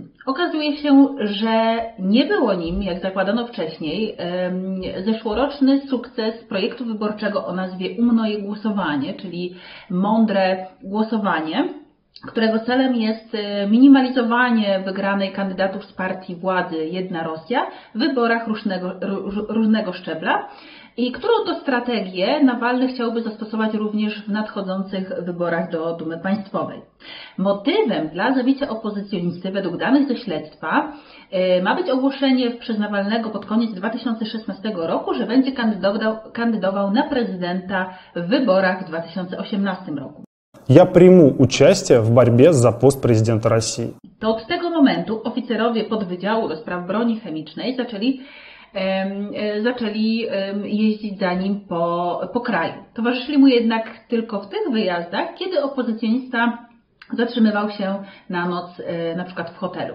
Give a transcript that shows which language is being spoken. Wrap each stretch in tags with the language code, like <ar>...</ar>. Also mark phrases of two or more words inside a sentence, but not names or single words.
<pl>Okazuje się, że nie było nim, jak zakładano wcześniej, zeszłoroczny sukces projektu wyborczego o nazwie Umnoje Głosowanie, czyli mądre głosowanie, którego celem jest minimalizowanie wygranej kandydatów z partii władzy Jedna Rosja w wyborach różnego szczebla i którą to strategię Nawalny chciałby zastosować również w nadchodzących wyborach do Dumy Państwowej. Motywem dla zabicia opozycjonisty według danych ze śledztwa ma być ogłoszenie przez Nawalnego pod koniec 2016 roku, że będzie kandydował na prezydenta w wyborach w 2018 roku.</pl> <ru>Я приму участие в борьбе за пост президента России.</ru> <pl>To od tego momentu oficerowie podwydziału do spraw broni chemicznej zaczęli jeździć za nim po kraju. Towarzyszyli mu jednak tylko w tych wyjazdach, kiedy opozycjonista zatrzymywał się na noc na przykład w hotelu.</pl>